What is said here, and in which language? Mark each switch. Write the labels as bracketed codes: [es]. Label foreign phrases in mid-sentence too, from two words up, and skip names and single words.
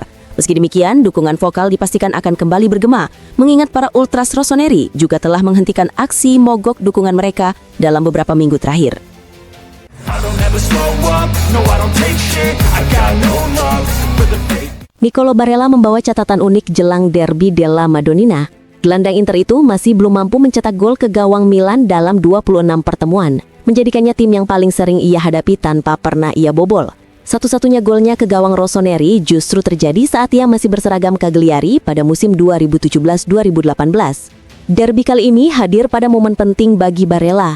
[id] Meski demikian, dukungan vokal dipastikan akan kembali bergema, mengingat para ultras rossoneri juga telah menghentikan aksi mogok dukungan mereka dalam beberapa minggu terakhir. Nicolo Barella membawa catatan unik jelang derby della Madonnina. Gelandang Inter itu masih belum mampu mencetak gol ke gawang Milan dalam 26 pertemuan, menjadikannya tim yang paling sering ia hadapi tanpa pernah ia bobol. Satu-satunya golnya ke gawang rossoneri justru terjadi saat ia masih berseragam Cagliari pada musim 2017-2018. Derby kali ini hadir pada momen penting bagi Barella.